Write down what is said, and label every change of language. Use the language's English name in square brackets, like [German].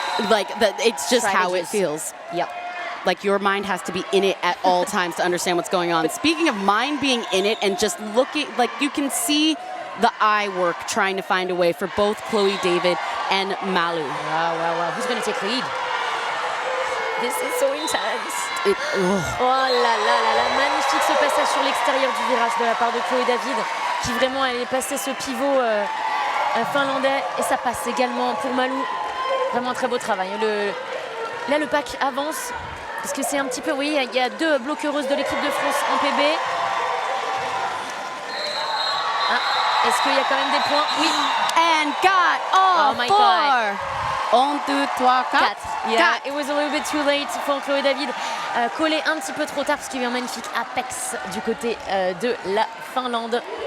[English] Like that, it's just how it feels. Yep. Like your mind has to be in it at all times to understand what's going on. Speaking of mind being in it and just looking, like you can see the eye work trying to find a way for both Chloe David and Malu. Wow. Who's going to take lead? This is so intense. [French] Oh là là, magnifique ce passage sur l'extérieur du virage de la part de Chloé David, qui vraiment allait passer ce pivot finlandais, et ça passe également pour Malou. Vraiment un très beau travail. Là, le pack avance, parce que c'est un petit peu, vous voyez, il y a deux bloqueuses de l'équipe de France en PB. Est-ce qu'il y a quand même des points? Oui. [English] And got all my four. God. 1, 2, 3, 4. Yeah, it was a little bit too late [French] pour [English] Chloé David. [French] Collé un petit peu trop tard parce qu'il y a eu un magnifique apex du côté de la Finlande.